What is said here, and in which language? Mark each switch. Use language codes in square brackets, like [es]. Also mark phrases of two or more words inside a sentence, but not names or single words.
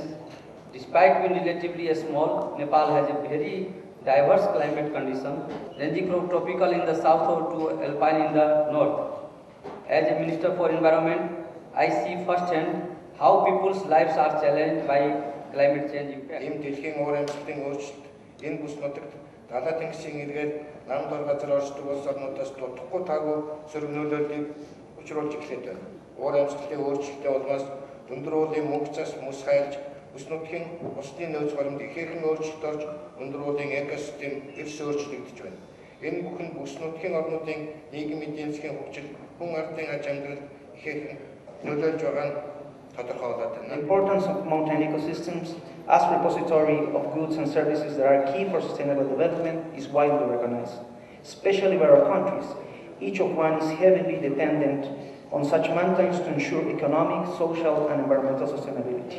[en] Despite being relatively small, Nepal has a very diverse climate condition, ranging from tropical in the south to alpine in the north. As a Minister for Environment, I see firsthand how people's lives are challenged by climate change impact. [mn] Ийм дэлхийн уур амьсгалын өөрчлөлт энэ бүс нутагт далай тэнгисийн эргээд нам дор газар оршдог улс орнуудаас дутхгүй таагүй сөрөг нөлөөллийг учруулж эхлэв байна. Уур амьсгалын өөрчлөлтийн улмаас өндөр уулын мөнгө цас мөс хайлж бүс нутгийн усны нөөц баримт ихээхэн өөрчлөлт орж өндөр уулын экосистем эрс өөрчлөгдөж байна. Энэ бүхэн бүс нутгийн орнуудын нийгмийн эдийн засгийн хөгжил, хүн ардын аж амьдрал ихээхэн нөлөөлж байгаа нь тодорхойлоод байна. [en] The importance of mountain ecosystems as repository of goods and services that are key for sustainable development is widely recognized, especially by our countries. Each of one is heavily dependent on such mountains to ensure economic, social, and environmental sustainability.